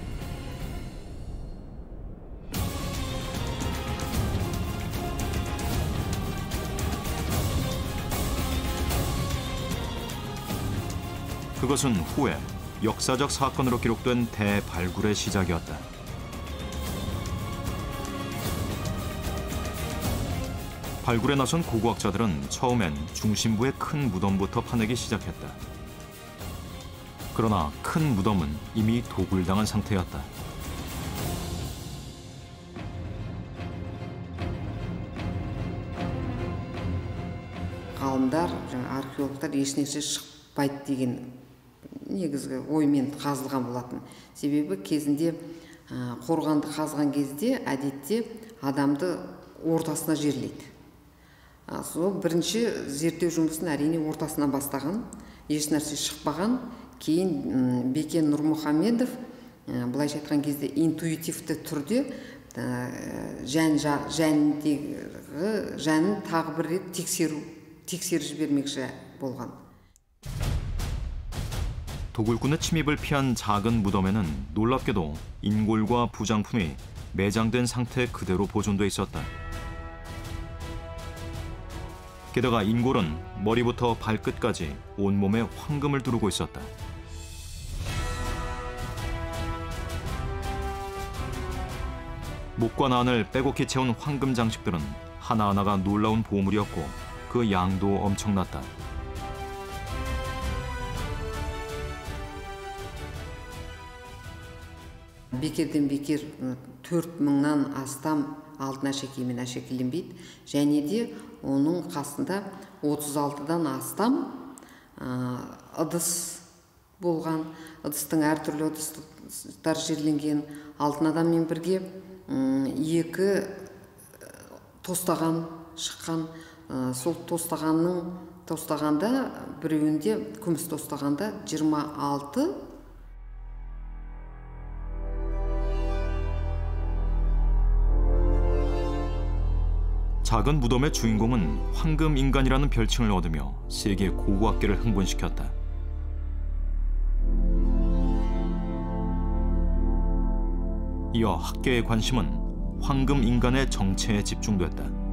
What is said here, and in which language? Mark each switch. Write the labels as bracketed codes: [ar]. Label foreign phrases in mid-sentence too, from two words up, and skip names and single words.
[ko] 그것은 후에 역사적 사건으로 기록된 대발굴의 시작이었다. 발굴에 나선 고고학자들은 처음엔 중심부의 큰 무덤부터 파내기 시작했다. 그러나 큰 무덤은 이미 도굴당한 상태였다. [kk] Ғалымдар, археологтар ешнәрсе шықпайды деген негізгі оймен қазылған болатын. Себебі кезінде қорғанды қазған кезде әдетте адамды ортасына жерлейді. Сол бірінші зерттеу жұмысын әрине ортасынан бастаған, ешнәрсе шықпаған. Кейін Бекен Нұрмұхамедов былайша айтқан кезде интуитивті түрде жәнін тағы бір рет тексеріп жібермекші болған. [ko] 도굴꾼의 침입을 피한 작은 무덤에는 놀랍게도 인골과 부장품이 매장된 상태 그대로 보존돼 있었다. 게다가 인골은 머리부터 발끝까지 온몸에 황금을 두르고 있었다. 목과 난을 빼곡히 채운 황금 장식들은 하나하나가 놀라운 보물이었고 그 양도 엄청났다. [kk] Бекерден бекер 4000-нан астам алтын әшекеймен әшекейленбейді. Және де оның қасында 36-дан астам ыдыс болған. Ыдыстың әртүрлі ыдыстар жерленген. Алтын адаммен бірге 2 тостаған шыққан. Сол тостағанда біреуінде күміс тостағанда 26 [ko] 작은 무덤의 주인공은 황금 인간이라는 별칭을 얻으며 세계 고고학계를 흥분시켰다. 이어 학계의 관심은 황금 인간의 정체에 집중됐다.